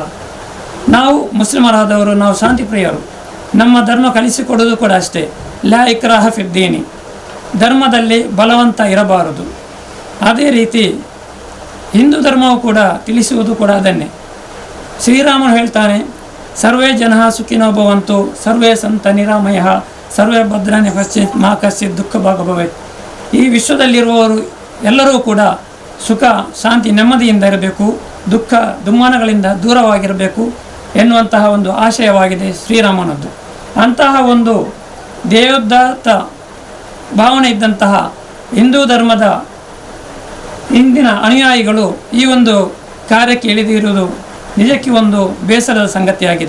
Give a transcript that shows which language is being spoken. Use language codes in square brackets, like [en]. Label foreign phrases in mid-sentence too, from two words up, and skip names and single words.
[kn] ನಾವು ಮುಸ್ಲಿಮರಾದವರು, ನಾವು ಶಾಂತಿಪ್ರಿಯರು. ನಮ್ಮ ಧರ್ಮ ಕಲಿಸಿಕೊಡೋದು ಕೂಡ ಅಷ್ಟೇ. [ar] لا إكراه في الدين, [kn] ಧರ್ಮದಲ್ಲಿ ಬಲವಂತ ಇರಬಾರದು. ಅದೇ ರೀತಿ ಹಿಂದೂ ಧರ್ಮವು ಕೂಡ ತಿಳಿಸುವುದು ಕೂಡ ಅದನ್ನೇ. ಶ್ರೀರಾಮನು ಹೇಳ್ತಾನೆ, [sa] ಸರ್ವೇ ಜನಃ ಸುಖಿನೋ ಭವಂತು, ಸರ್ವೇ ಸಂತ ನಿರಾಮಯ, ಸರ್ವೇ ಭದ್ರಾಣಿ ಕಶ್ಚಿತ್ ಮಾ ಕಶ್ಚಿತ್ ದುಃಖ ಭಾಗ ಭವೇತ್. [kn] ಈ ವಿಶ್ವದಲ್ಲಿರುವವರು ಎಲ್ಲರೂ ಕೂಡ ಸುಖ ಶಾಂತಿ ನೆಮ್ಮದಿಯಿಂದ ಇರಬೇಕು, ದುಃಖ ದುಮ್ಮಾನಗಳಿಂದ ದೂರವಾಗಿರಬೇಕು ಎನ್ನುವಂತಹ ಒಂದು ಆಶಯವಾಗಿದೆ ಶ್ರೀರಾಮನದ್ದು. ಅಂತಹ ಒಂದು ದೇವೋದಾತ್ತ ಭಾವನೆ ಇದ್ದಂತಹ ಹಿಂದೂ ಧರ್ಮದ ಇಂದಿನ ಅನುಯಾಯಿಗಳು ಈ ಒಂದು ಕಾರ್ಯಕ್ಕೆ ಇಳಿದಿರುವುದು ನಿಜಕ್ಕೆ ಒಂದು ಬೇಸರದ ಸಂಗತಿಯಾಗಿದೆ.